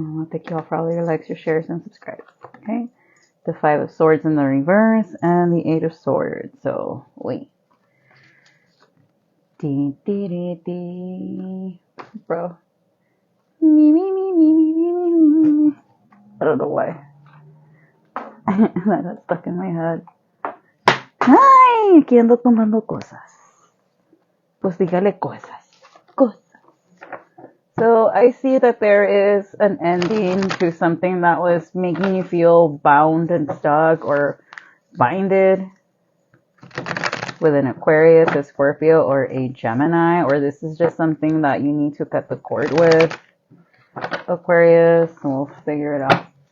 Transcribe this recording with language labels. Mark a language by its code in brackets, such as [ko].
[en] Thank you all for all your likes, your shares, and subscribes. Okay. The Five of Swords in the reverse and the Eight of Swords. So, wait. Dee, dee, dee, dee. Bro. Me, me, me, me, me, me, me, me. I don't know why. That got stuck in my head. [es] Ay, aquí ando tomando cosas. Pues dígale cosas. [en] So I see that there is an ending to something that was making you feel bound and stuck or binded with an Aquarius, a Scorpio, or a Gemini, or this is just something that you need to cut the cord with, Aquarius, and we'll figure it out.